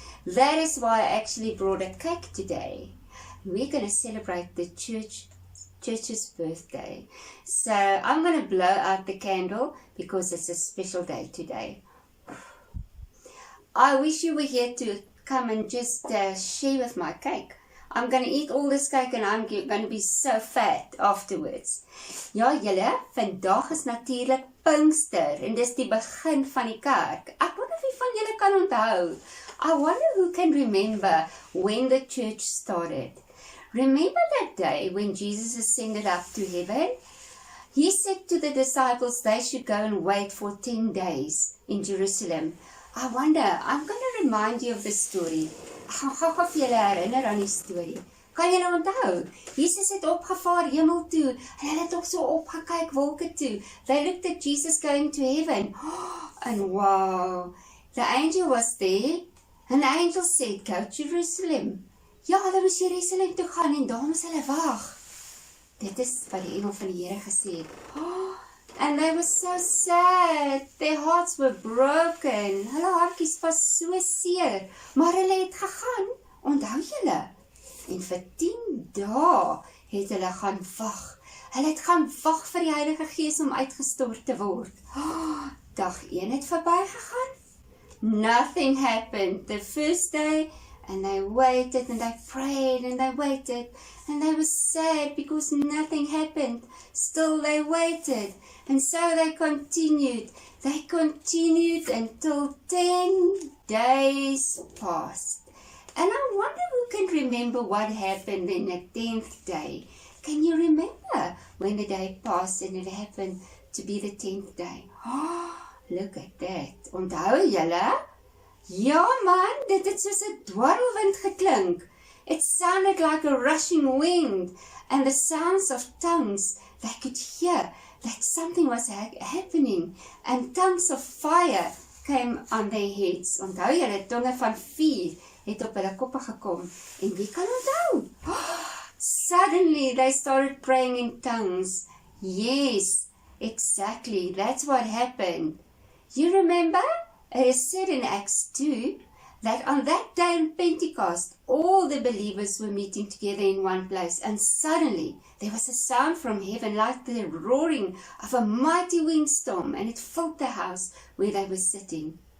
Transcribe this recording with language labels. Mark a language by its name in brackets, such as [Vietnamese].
[English] That is why I actually brought a cake today. We're going to celebrate the church's birthday. So I'm going to blow out the candle because it's a special day today. I wish you were here to come and just share with my cake. I'm going to eat all this cake and I'm going to be so fat afterwards. [Afrikaans] Ja julle, vandag is natuurlijk Pinkster en dis die begin van die kerk. Ek wonder wie van julle kan onthou. [English] I wonder who can remember when the church started. Remember that day when Jesus ascended up to heaven? He said to the disciples they should go and wait for 10 days in Jerusalem. I wonder, I'm going to remind you of the story. [Afrikaans] Ek gaan gou vir julle herinner aan die storie. Kan julle onthou? Jesus het opgevaar hemel toe. En hulle het ook so opgekyk wolke toe. [English] They looked at Jesus going to heaven. And wow, the angel was there. And the angel said, go to Jerusalem. [Afrikaans] Ja, hulle moes Jerusalem toe gaan en daar moes hulle wag. Dit is wat die engel van die Here gesê het. [English] And they were so sad. Their hearts were broken. [Afrikaans] Hulle hartjies was so seer. Maar hulle het gegaan. Onthou julle? En vir 10 dae het hulle gaan wag. Hulle het gaan wag vir die Heilige Gees om uitgestort te word. Dag 1 het verby gegaan. [English] Nothing happened. The first day, and they waited and they prayed and they waited and they were sad because nothing happened. Still they waited and so they continued. They continued until 10 days passed. And I wonder who can remember what happened in the 10th day. Can you remember when the day passed and it happened to be the 10th day? Look at that. [Afrikaans] Onthou julle? Ja man, dit het soos 'n dwarrelwind geklink. [English] It sounded like a rushing wind, and the sounds of tongues, they could hear that something was happening, and tongues of fire came on their heads. [Afrikaans] Onthou julle, tonge van vuur het op hulle koppe gekom, en wie kan onthou? [English] Suddenly they started praying in tongues. Yes, exactly, that's what happened. You remember? It is said in Acts 2 that on that day on Pentecost, all the believers were meeting together in one place, and suddenly there was a sound from heaven like the roaring of a mighty windstorm, and it filled the house where they were sitting.